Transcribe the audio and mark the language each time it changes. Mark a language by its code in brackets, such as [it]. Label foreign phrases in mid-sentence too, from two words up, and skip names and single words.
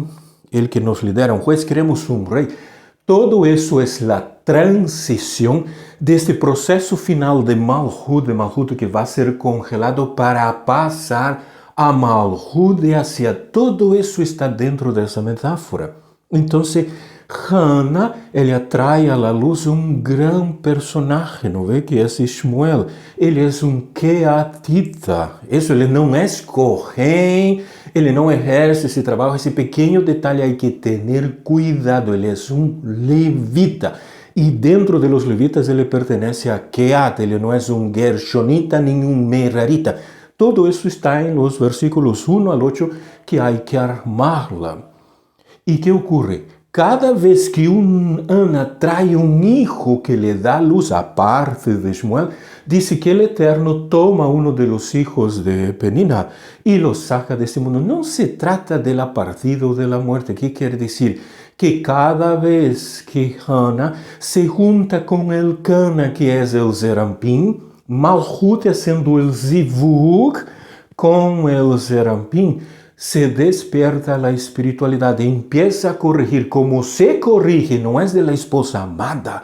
[es] El que nos lidera, un juez, queremos un rey. Todo eso es la transición de este proceso final de Malhut que va a ser congelado para pasar a Malhut de hacia. Todo eso está dentro de esa metáfora. Entonces, [pt] Hannah, ele atrai à luz grande personagem, não vê? Que é Shmuel. Ele é keatita. Isso, ele não é Kohen, ele não exerce esse trabalho. Esse pequeno detalhe [es] hay que [pt] ter cuidado. Ele é levita. E dentro [es] de los levitas [pt] ele pertenece a Keat. Ele não é Gershonita nem Merarita. Todo isso está em [es] los versículos 1 al 8 que hay que armarla. [pt] E que ocorre? [es] Cada vez que Ana trae hijo que le da luz a parte de Shmuel, dice que el Eterno toma uno de los hijos de Penina y lo saca de este mundo. No se trata de la partida o de la muerte. ¿Qué quiere decir? Que cada vez que Ana se junta con el Cana, que es el Zerampim, Malhut haciendo el Zivug con el Zerampim, se despierta la espiritualidad, empieza a corregir como se corrige, no es de la esposa amada.